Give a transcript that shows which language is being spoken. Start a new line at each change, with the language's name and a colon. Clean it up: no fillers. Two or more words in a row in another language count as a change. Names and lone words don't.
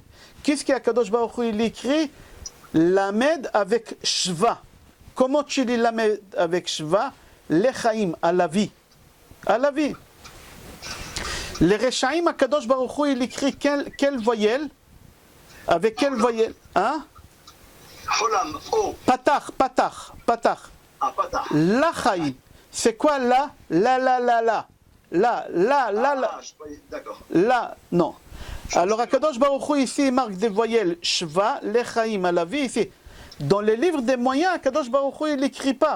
French: Qu'est-ce qu'
Hebrew: הקדוש ברוך הוא,
French: il écrit? Lamed avec Shva. Comment tu lis Lamed avec Shva? Lechaim, à la vie. À la vie. Les Rechaim,
Hebrew: הקדוש ברוך הוא,
French: il écrit quelle voyelle? Avec quelle voyelle? Hein? Cholam, oh,
Hebrew: פתח, פתח, פתח.
French: ah, patah. La Chaim. C'est quoi la? La. Ah, je croyais- d'accord. Là, non. Alors,
Hebrew: הקדוש ברוך הוא,
French: ici, il marque des voyelles Shva, Lechaim, à la vie, ici. Dans les livres des moyens,
Hebrew: הקדוש ברוך הוא,
French: il n'écrit pas.